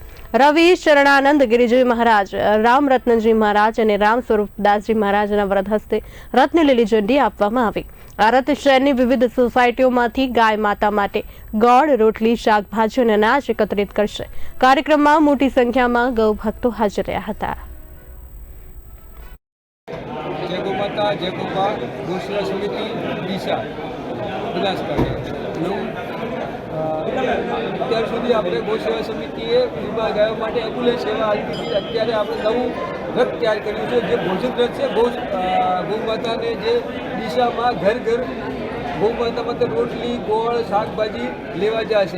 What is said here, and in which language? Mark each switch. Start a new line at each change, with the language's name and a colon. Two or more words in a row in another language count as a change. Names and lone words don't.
Gujarati: રવિ શરણાનંદ ગિરિજી મહારાજ, રામરત્નજી મહારાજ અને રામ સ્વરૂપદાસજી મહારાજના વરદ હસ્તે રથને લીલી ઝંડી આપવામાં આવી। આ રથ શહેરની વિવિધ સોસાયટીઓમાંથી ગાય માતા માટે ગોળ, રોટલી, શાકભાજી અને અનાજ એકત્રિત કરશે। કાર્યક્રમમાં મોટી સંખ્યામાં ગૌ ભક્તો હાજર રહ્યા હતા। जय गौ माता, जय गोपा, गौ सेवा समिति ડીસા બનાસકાંઠા। અત્યાર સુધી આપણે ગૌ સેવા સમિતિએ વિભાગ ગાયો માટે એમ્બ્યુલન્સ સેવા આપી હતી। અત્યારે આપણે નવું રથ તૈયાર કર્યું છે, જે ભોજન રથ છે। ગૌ માતાને જે ડીસામાં ઘર ઘર ગૌ માતા માટે રોટલી, ગોળ, શાકભાજી લેવા જશે।